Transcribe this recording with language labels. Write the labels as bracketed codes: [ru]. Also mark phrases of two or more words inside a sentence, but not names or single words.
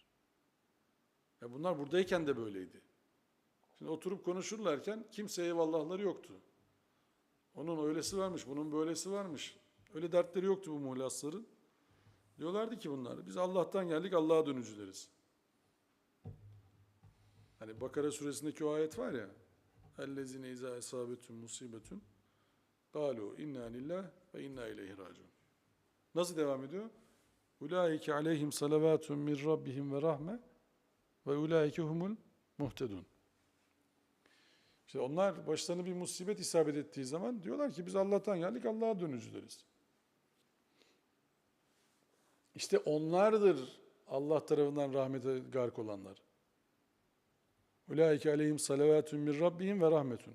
[tr] Ya bunlar buradayken de böyleydi. Şimdi oturup konuşurlarken kimseye eyvallahları yoktu. Onun öylesi varmış, bunun böylesi varmış. Öyle dertleri yoktu bu muhlasların. Diyorlardı ki bunlar, biz Allah'tan geldik, Allah'a dönücüleriz. Hani Bakara suresindeki o ayet var ya, [ar] اَلَّذِينَ اِذَا اَسَابَتُمْ مُصِيبَةٌ قَالُوا اِنَّا لِلّٰهِ وَاِنَّا اِلَيْهِ رَاجِعُونَ. [tr] Nasıl devam ediyor? [ar] اُولَٰئِكَ عَلَيْهِمْ صَلَوَاتٌ مِنْ رَبِّهِمْ وَرَحْمَةٌ وَاُولَٰئِكَ هُمُ الْمُهْتَدُونَ. [tr] İşte onlar başlarına bir musibet isabet ettiği zaman diyorlar ki biz Allah'tan geldik, Allah'a dönücüleriz. İşte onlardır Allah tarafından rahmete gark olanlar. [ar] Ulaike aleyhim salavatun min rabbihim ve rahmetun.